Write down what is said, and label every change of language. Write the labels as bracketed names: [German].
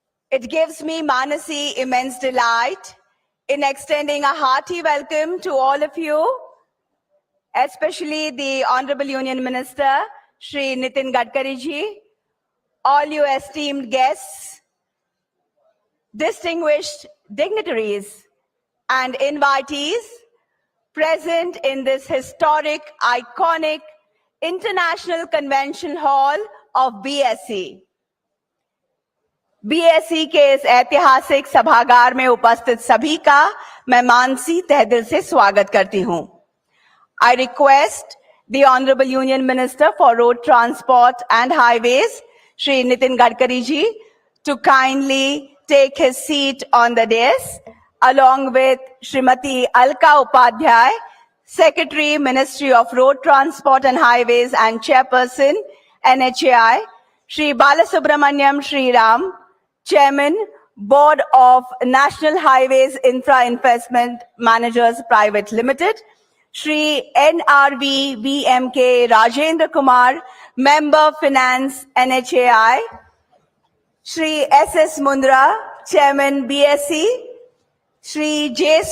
[English] It gives me, Manasi, immense delight in extending a hearty welcome to all of you, especially the Honorable Union Minister, Shri Nitin Gadkari ji, all you esteemed guests, distinguished dignitaries, and invitees present in this historic, iconic, International Convention Hall of BSE. [Hindi] BSE के इस ऐतिहासिक सभागार में उपस्थित सभी का मैं मानसी तहे दिल से स्वागत करती हूं। [English] I request the Honorable Union Minister for Road Transport and Highways, Shri Nitin Gadkari ji, to kindly take his seat on the dais, along with Srimati Alka Upadhyay, Secretary, Ministry of Road Transport and Highways and Chairperson, NHAI, Shri Balasubramaniam Sriram, Chairman, Board of National Highways Infra Investment Managers Private Limited, Shri NRV VMK Rajendra Kumar, Member Finance NHAI, Shri SS Mundra, Chairman BSE, Shri J.